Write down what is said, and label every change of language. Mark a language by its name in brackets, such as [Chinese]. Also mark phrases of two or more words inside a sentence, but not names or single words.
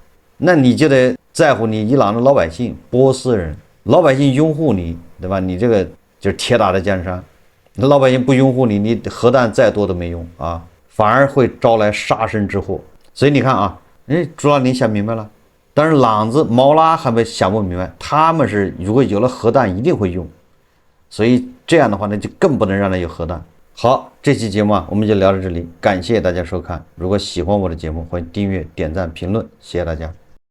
[Chinese] 那你就得在乎你伊朗的老百姓，波斯人，老百姓擁護你，對吧？你這個就是鐵打的江山。老百姓不擁護你，你核彈再多都沒用啊，反而會招來殺身之禍。所以你看啊，朱拉尼想明白了，但是朗子、毛拉還沒想不明白，他們是如果有了核彈一定會用，所以這樣的話呢，就更不能讓他有核彈。好，這期節目啊，我們就聊到這裡，感謝大家收看。如果喜歡我的節目，歡迎訂閱、點讚、評論，謝謝大家。